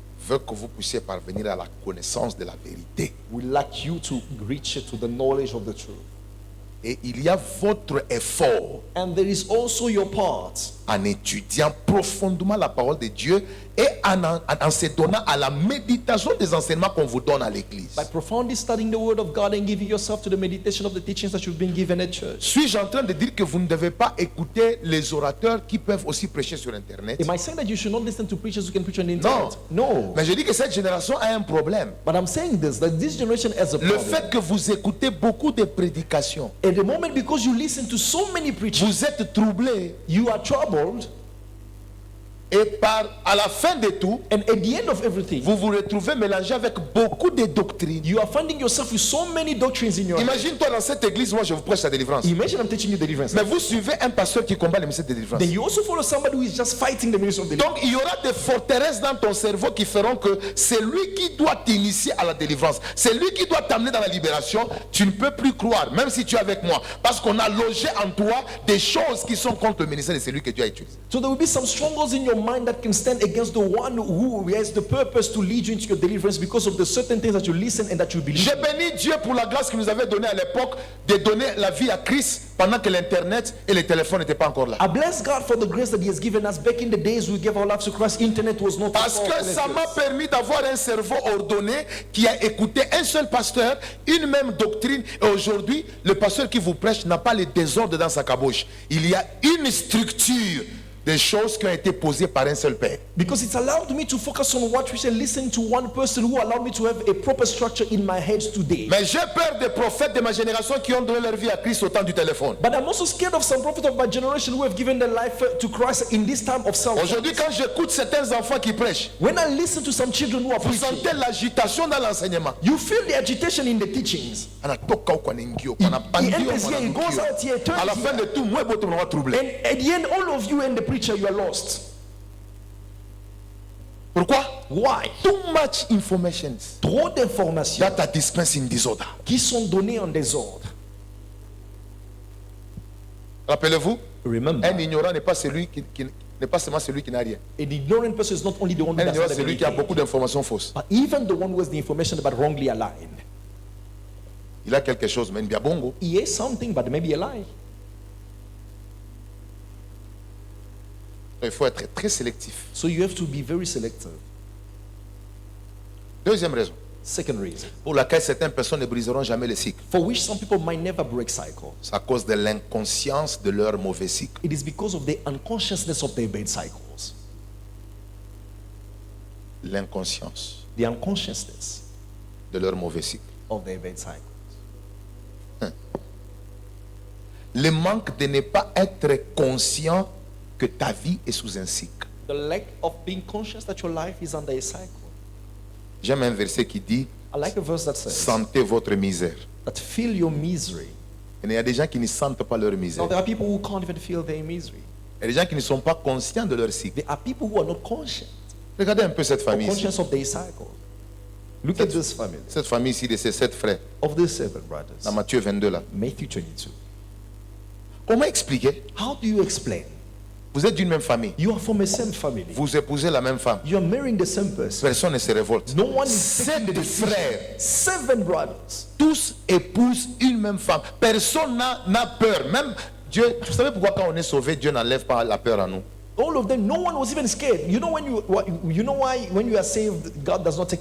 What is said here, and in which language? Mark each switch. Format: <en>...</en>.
<fr>veut que vous puissiez parvenir à la connaissance de la vérité.</fr> <en>will like you to reach to the knowledge of the truth.</en> <fr>Et il y a votre effort</fr> <en>And there is also your part</en> <fr>en étudiant profondément la parole de Dieu et en se donnant à la méditation des enseignements qu'on vous donne à l'église.</fr> <en>by profoundly studying the word of God and giving yourself to the meditation of the teachings that you've been given at church.</en> <fr>Suis-je en train de dire que vous ne devez pas écouter les orateurs qui peuvent aussi prêcher sur Internet?</fr> <en>Am I saying that you should not listen to preachers who can preach on the internet? No.</en> <fr>Mais je dis que cette génération a un problème.</fr> <en>But I'm saying this, that this generation has a</en> <fr>Le</fr> <en>problem.</en> <fr>fait que vous écoutez beaucoup de prédications,</fr> <en>At the moment, because you listen to so many preachers,</en> <fr>vous êtes troublés</fr> <en>you are troubled,</en> <fr>et à la fin de tout,</fr> <en>and at the end of everything,</en> <fr>vous vous retrouvez mélangé avec beaucoup de doctrines.</fr> <en>you are finding yourself with so many doctrines in your head.</en> <fr>Imagine-toi dans cette église, moi je vous prêche la délivrance.</fr> <en>Imagine I'm teaching you deliverance.</en> <fr>Mais vous suivez un pasteur qui combat le ministère de délivrance.</fr> <en>Then you also follow somebody who is just fighting the ministry of deliverance.</en> <fr>Donc il y aura des forteresses dans ton cerveau qui feront que c'est lui qui doit t'initier à la délivrance. C'est lui qui doit t'amener dans la libération. Tu ne peux plus croire, même si tu es avec moi. Parce qu'on a logé en toi des choses qui sont contre le ministère de celui que Dieu a utilisé.</fr> <en>So there will be some strongholds in your mind that can stand against the one who has the purpose to lead you into your deliverance because of the certain things that you listen and that you believe.</en> <fr>J'ai béni Dieu pour la grâce qu'il nous avait donnée à l'époque de donner la vie à Christ pendant que l'internet et les téléphones n'étaient pas encore là.</fr> <en>I bless God for the grace that He has given us. Back in the days we gave our lives to Christ, internet was not</en> <fr>Parce que ça m'a permis d'avoir un cerveau ordonné qui a écouté un seul pasteur, une même doctrine. Et aujourd'hui, le pasteur qui vous prêche n'a pas le désordre dans sa caboche. Il y a une structure des choses qui ont été posées par un seul père.</fr> <en>Because it's allowed me to focus on what we say, listen to one person who allowed me to have a proper structure in my head today.</en> <fr>Mais j'ai peur des prophètes de ma génération qui ont donné leur vie à Christ au temps du téléphone.</fr> <en>But I'm also scared of some prophets of my generation who have given their life to Christ in this time of self.</en> <fr>Aujourd'hui, quand j'écoute certains enfants qui prêchent,</fr> <en>When I listen to some children who are</en> <fr>vous</fr> <en>preaching,</en> <fr>sentez l'agitation dans l'enseignement.</fr> <en>you feel the agitation in the teachings.</en> <sw>Anatoka ou kwanengio, kwanapangio,</sw> <en>He enters here, he goes</en> <sw>kwanangio.</sw> <en>out here, turns</en> <fr>À la fin</fr> <en>here.</en> <fr>de tout, moi, je vais être troublé.</fr> <en>And at the end, all of you and the preacher, you are lost.</en> <fr>Pourquoi?</fr> <en>Why? Too much information</en> <fr>Trop d'informations</fr> <en>that are dispensed in disorder.</en> <fr>qui sont données en désordre. Rappelez-vous,</fr> <en>Remember,</en> <fr>un ignorant n'est pas celui qui n'est pas seulement celui qui n'a rien.</fr> <en>an ignorant person is not only the one who</en> <fr>Un</fr> <en>does</en> <fr>ignorant,</fr> <en>not</en> <fr>c'est</fr> <en>have</en> <fr>celui qui a</fr> <en>anything,</en> <fr>beaucoup d'informations fausses.</fr> <en>but even the one who has the information but wrongly aligned.</en> <fr>Il a quelque chose, mais bien bongo.</fr> <en>He has something, but maybe a lie.</en> <fr>Il faut être très sélectif.</fr> <en>So you have to be very selective.</en> <fr>Deuxième raison,</fr> <en>Second reason,</en> <fr>pour laquelle certaines personnes ne briseront jamais le cycle.</fr> <en>for which some people might never break cycles.</en> <fr>C'est à cause de l'inconscience de leur mauvais cycle.</fr> <en>It is because of the unconsciousness of their bad cycles.</en> <fr>L'inconscience</fr> <en>The unconsciousness</en> <fr>de leur mauvais cycle.</fr> <en>of their bad cycles.</en> <fr>Le manque de ne pas être conscient que ta vie est sous un cycle.</fr> <en>The lack of being conscious that your life is under a cycle.</en> <fr>J'aime un verset qui dit</fr> <en>I like a verse that says</en> <fr>sentez votre misère.</fr> <en>that feel your misery.</en> <fr>Et il y a des gens qui ne sentent pas leur</fr> <en>Now</en> <fr>misère.</fr> <en>there are people who can't even feel their misery.</en> <fr>Il y a des gens qui ne sont pas conscients de leur cycle.</fr> <en>There are people who are not conscious</en> <fr>Regardez un peu cette</fr> <en>or</en> <fr>famille ici.</fr> <en>conscious of their cycle. Look at this family</en> <fr>Cette famille ici de ces 7 frères.</fr> <en>of the 7 brothers.</en> <fr>Dans Matthieu 22 là.</fr> <en>Matthew 22.</en> <fr>Comment expliquer?</fr> <en>How do you explain?</en> <fr>Vous êtes d'une même famille.</fr> <en>You are from the same family.</en> <fr>Vous épousez la même femme.</fr> <en>You are marrying the same person.</en> <fr>Personne ne se révolte.</fr> <en>No one is taking the</en> <fr>7</fr> <en>decision.</en> <fr>frères.</fr> <en>7 brothers.</en> <fr>Tous épousent une même femme. Personne n'a peur. Même Dieu, vous savez pourquoi quand on est sauvé, Dieu n'enlève pas la peur en nous.</fr> <en>All of them, no one was even scared. You know you know why when you are saved, God does not take</en>